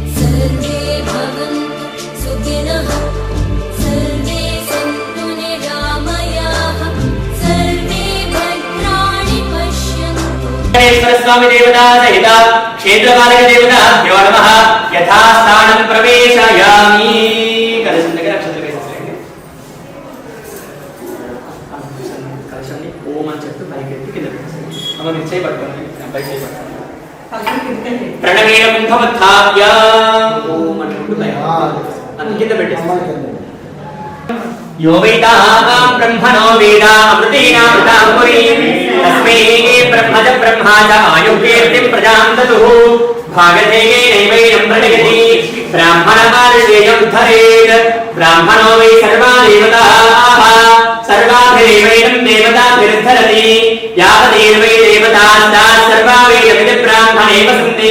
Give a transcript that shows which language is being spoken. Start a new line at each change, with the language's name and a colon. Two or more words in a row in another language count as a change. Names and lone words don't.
Sanskrit: सर्वे भवन्तु सुखिनः, सर्वे सन्तु निरामयाः, सर्वे भद्राणि पश्यन्तु। स्वामी देवता सहित क्षेत्रपालक देवताभ्यो नमः। यथास्थानं प्रवेशयामि।
Telugu: कलशं దగ్గర అక్షతలు వేసేయండి. కలశాన్ని ఓం అని చెప్పి పైకి ఎత్తి కింద పెట్టేసేయండి. అమ్మ మీరు చేయి పట్టుకోండి, నేను పైకి చేయి పట్టుకోండి.
Sanskrit: ప్రణవేన కుంభవత్థాప్య
Telugu: ఓం అనుకుంటూ పైకి అది కింద పెట్టేసేయండి.
Sanskrit: यो वेदाः ब्रह्मणो वेद अमृतेनामृतां पुरीं तस्मै ब्रह्मज ब्रह्मा च आयुर्कीर्तिं प्रजां ददुः भागधेयेनैवैनं प्रणयति ब्राह्मणमार्षेयं धरेत् ब्राह्मणो वै सर्वा देवताः सर्वाभिरेवैनं देवताभिर्धरति यावदेवै देवतास्ताः सर्वा वेदविद् ब्राह्मणे वसन्ति